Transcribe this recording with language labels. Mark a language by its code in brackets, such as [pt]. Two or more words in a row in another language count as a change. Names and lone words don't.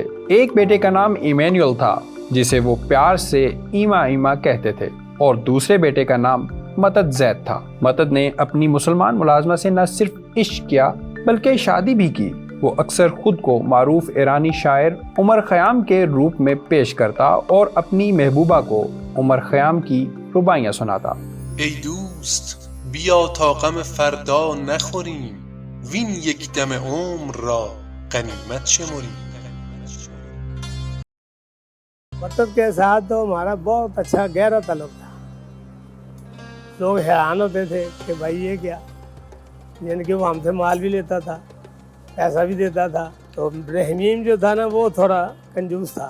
[hi] एक बेटे का नाम इमैनुअल था, जिसे वो प्यार से ईमा ईमा कहते थे, और दूसरे बेटे का नाम मतद जैद था। मतद ने अपनी मुसलमान मुलाजमा से न सिर्फ इश्क किया बल्कि शादी भी की। वो अक्सर खुद को मारूफ ईरानी शायर उमर खयाम के रूप में पेश करता और अपनी महबूबा को उमर खयाम की रुबाइयाँ सुनाता। [fa] ای دوست بیا تا غم فردا نخوریم وین یک دم عمر را غنیمت شمریم। [hi] मदद के साथ तो हमारा बहुत अच्छा गहरा ताल्लुक था। लोग हैरान होते थे कि भाई ये क्या, यानी कि वो हमसे माल भी लेता था, पैसा भी देता था। तो रहमीम जो था ना, वो थोड़ा कंजूस था।